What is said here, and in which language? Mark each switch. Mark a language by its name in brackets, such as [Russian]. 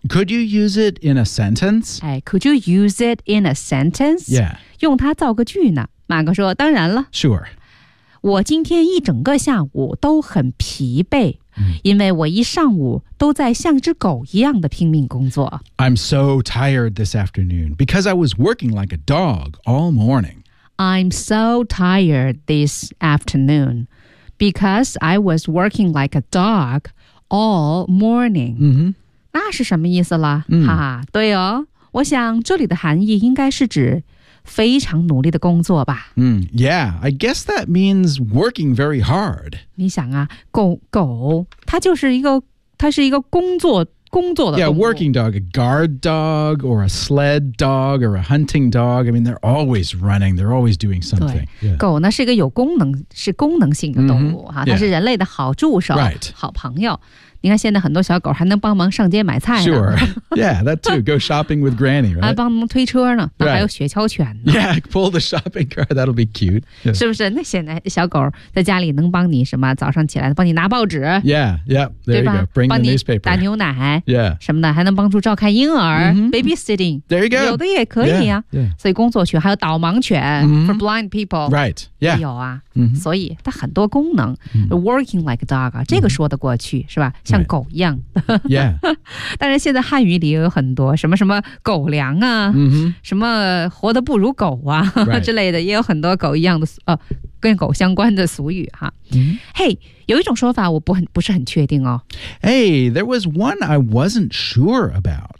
[English] Could you use it in a sentence? Could you use it in a sentence? Yeah. [Chinese] 用它造个句呢？马哥说当然了。 [English] Sure. [Chinese] 我今天一整个下午都很疲惫，嗯，因为我一上午都在像只狗一样的拼命工作。 [English] I'm so tired this afternoon because I was working like a dog all morning. I'm so tired this afternoon because I was working like a dog all morning. Mm-hmm. [Chinese] 那是什么意思了？嗯，哈哈，对哦，我想这里的含义应该是指非常努力的工作吧。 [English] 嗯，yeah, I guess that means working very hard. [Chinese] 你想啊，狗它就是一个，它是一个工作的动物。 [English] Yeah, working dog, a guard dog, or a sled dog, or a hunting dog. I mean, they're always running. They're always doing something. [Chinese] 对，yeah. 狗呢是一个有功能，是功能性的动物， mm-hmm. 哈，它是人类的好助手， [English] right. [Chinese] 好朋友。你看现在很多小狗还能帮忙上街买菜呢。 [English] Sure. Yeah, that too. Go shopping with granny, right? [Chinese] 还帮忙推车呢，那还有雪橇犬呢。 [English] Yeah, pull the shopping cart, that'll be cute. Yeah. [Chinese] 是不是？那现在小狗在家里能帮你什么？早上起来帮你拿报纸。 [English] Yeah, yeah, there you go. Bring the newspaper. [Chinese] 帮你打牛奶。 [English] Yeah. [Chinese] 什么的，还能帮助照看婴儿。 Mm-hmm. [English] Babysitting. There you go. [Chinese] 有的也可以啊。 [English] Yeah, yeah. [Chinese] 所以工作犬还有导盲犬。 Mm-hmm. [English] For blind people. Right, yeah. [Chinese] 有啊。 Mm-hmm. 所以它很多功能。 Mm-hmm. [English] Working like a dog, [Chinese] 这个说得过去、mm-hmm. 是吧？像狗一样、 [English] right. yeah. [Chinese] 但是现在汉语里有很多什么什么狗粮啊、 mm-hmm. 什么活得不如狗啊、 [English] right. [Chinese] 之类的，也有很多狗一样的、跟狗相关的俗语哈。 Mm-hmm. Hey, 有一种说法我不是很确定哦。 [English] Hey, there was one I wasn't sure about.